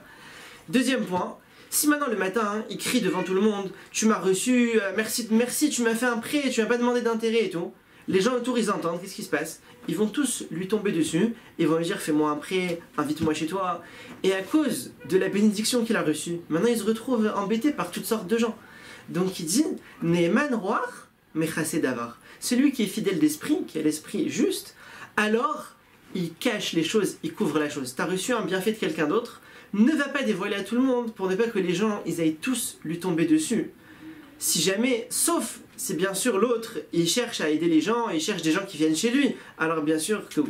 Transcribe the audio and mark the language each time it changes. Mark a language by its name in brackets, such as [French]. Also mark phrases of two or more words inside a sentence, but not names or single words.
[French] Deuxième point, si maintenant le matin, il crie devant tout le monde, tu m'as reçu, merci, tu m'as fait un prêt, tu m'as pas demandé d'intérêt et tout, les gens autour ils entendent, qu'est-ce qui se passe? Ils vont tous lui tomber dessus, ils vont lui dire fais-moi un prêt, invite-moi chez toi. Et à cause de la bénédiction qu'il a reçue, maintenant il se retrouve embêté par toutes sortes de gens. Donc il dit, [Hebrew] נאמן רוח, מכסה דבר. [French] Celui qui est fidèle d'esprit, qui a l'esprit juste, alors il cache les choses, il couvre la chose. Tu as reçu un bienfait de quelqu'un d'autre, ne va pas dévoiler à tout le monde pour ne pas que les gens ils aillent tous lui tomber dessus. Si jamais, sauf si bien sûr l'autre il cherche à aider les gens, il cherche des gens qui viennent chez lui, alors bien sûr que oui.